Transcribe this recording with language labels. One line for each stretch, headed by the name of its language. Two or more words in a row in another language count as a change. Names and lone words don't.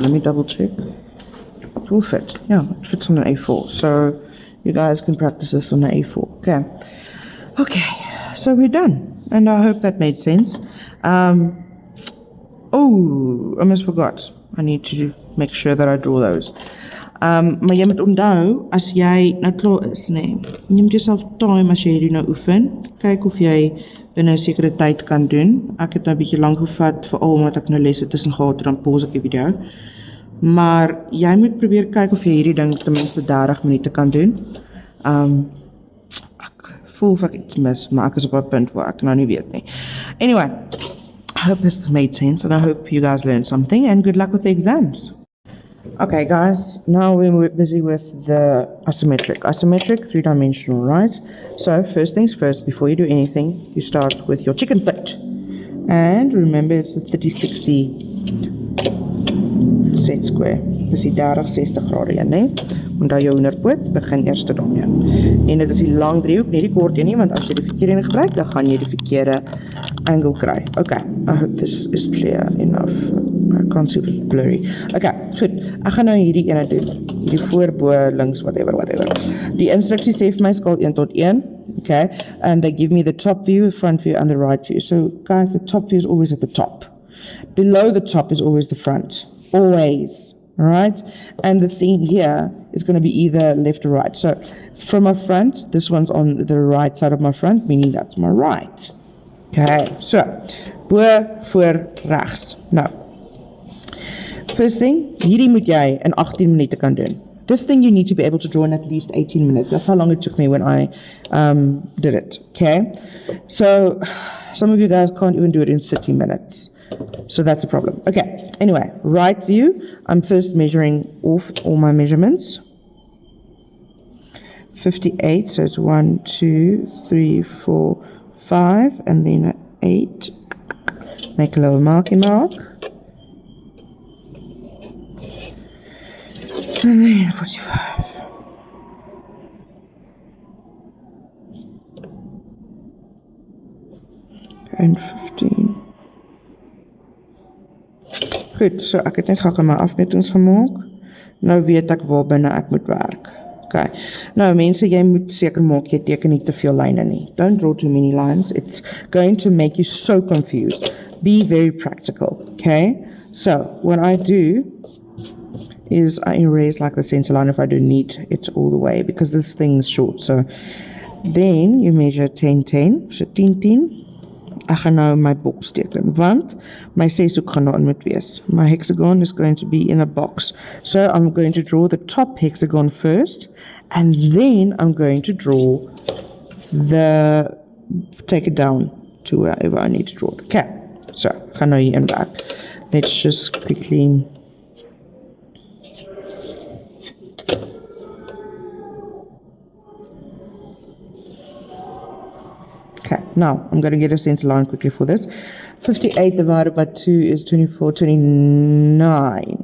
English: Let me double check. It will fit. Yeah, it fits on an A4. So you guys can practice this on an A4. Okay. Okay, so we're done. And I hope that made sense. Oh, I almost forgot. I need to make sure that I draw those.
Afrikaans: Maar jy moet onthou, as jy nou klaar is, nee, neem jouself time as jy hierdie nou oefen. Kyk of jy binne 'n sekere tyd kan doen. Ek het nou 'n bietjie lank gevat, veral omdat ek nou lesse tussen gehad het, dan pause ek die video. Maar jy moet probeer kyk of jy hierdie ding ten minste 30 minute kan doen. Ek voel of ek iets mis, maar ek is op 'n punt waar ek nou nie weet nie.
English: Anyway, I hope this made sense and I hope you guys learned something and good luck with the exams. Okay guys, now we're busy with the isometric. Isometric, 3-dimensional, right? So first things first, before you do anything, you start with your chicken foot. And remember it's the 30-60 set square.
Afrikaans: Dis die 30-60 grade een, nee? Onthou jou hoenderpoot, begin eers daarmee. En dit is die lang driehoek, nie die kort een nie, want as jy die verkeerde een gebruik, dan gaan jy die verkeerde angle kry.
English: Okay, I hope this is clear enough. I can't see if it's blurry.
Afrikaans: Okay, goed. Ek gaan nou hierdie ene doen. Hierdie voorbo, links, whatever. Die instructie sê vir my skaal 1 tot 1.
English: Okay, and they give me the top view, the front view, and the right view. So, guys, the top view is always at the top. Below the top is always the front. Always. Alright? And the thing here is going to be either left or right. So, from my front, this one's on the right side of my front, meaning that's my right. Okay, so,
Afrikaans: bo, voor, rechts. Nou,
English: first thing,
Afrikaans: hierdie moet jy in 18 minute kan doen.
English: This thing you need to be able to draw in at least 18 minutes. That's how long it took me when I did it. Okay? So, some of you guys can't even do it in 30 minutes. So that's a problem. Okay, anyway, right view. I'm first measuring off all my measurements. 58, so it's 1, 2, 3, 4, 5, and then an 8. Make a little marking mark. And then 45.
Afrikaans: En 15. Goed, so ek het net gou my afmetings gemaak. Nou weet ek waar binne ek moet werk.
English: Okay.
Afrikaans: Nou mense, jy moet seker maak jy teken nie te veel lyne nie.
English: Don't draw too many lines. It's going to make you so confused. Be very practical, okay? So, what I do is I erase like the center line if I don't need it all the way because this thing is short. So, then you measure 10, 10. So, 10, 10.
Afrikaans: Ek gaan nou my box teken, want my 6 hoek gaan nou in moet wees.
English: My hexagon is going to be in a box. So I'm going to draw the top hexagon first, and then I'm going to draw take it down to wherever I need to draw.
Afrikaans: Okay, so ek gaan nou hier in werk.
English: Let's just quickly okay, now I'm going to get a center line quickly for this. 58 divided by 2 is 24, 29.